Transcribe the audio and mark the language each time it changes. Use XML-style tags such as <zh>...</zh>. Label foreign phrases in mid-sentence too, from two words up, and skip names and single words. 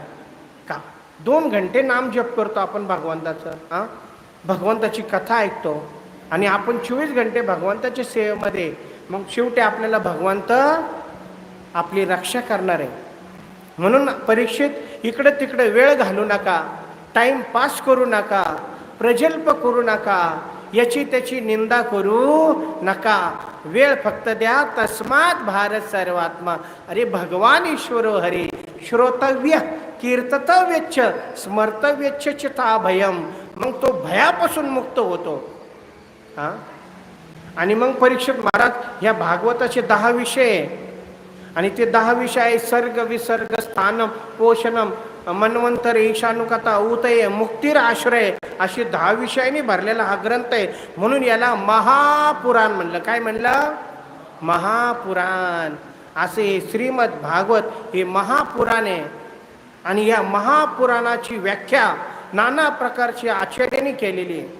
<mr>का 2 घंटे नाम जप करतो आपण भगवंताचं, भगवंताची कथा ऐकतो आणि आपण 24 घंटे भगवंताच्या सेवेमध्ये, मग शेवटी आपल्याला भगवंत आपली रक्षा करणार आहे. म्हणून परीक्षित इकडं तिकडे वेळ घालू नका,</mr> <en>time pass</en> <mr>करू नका, प्रजल्प करू नका, याची त्याची निंदा करू नका. वेळ फक्त द्या.</mr> <sa>तस्मात भारत सर्वात्मा. अरे भगवान ईश्वरो हरी श्रोतव्य कीर्तव्यच्च स्मर्तव्यच्च चिता भयम.</sa> <mr>मग तो भयापासून मुक्त होतो. आणि मग परीक्षित महाराज ह्या भागवताचे 10 विषय आणि ते 10 विषय आहे</mr> <sa>सर्ग विसर्ग स्थानम पोषणम मन्वंतर ईशानुकथा उतय मुक्तीर आश्रय</sa> <mr>अशी 10 विषयांनी भरलेला हा ग्रंथ आहे. म्हणून याला महापुराण म्हणलं. काय म्हणलं? महापुराण. असे श्रीमद भागवत हे महापुराण आहे. आणि या महापुराणाची व्याख्या नाना प्रकारची आचार्यांनी केलेली आहे.</mr>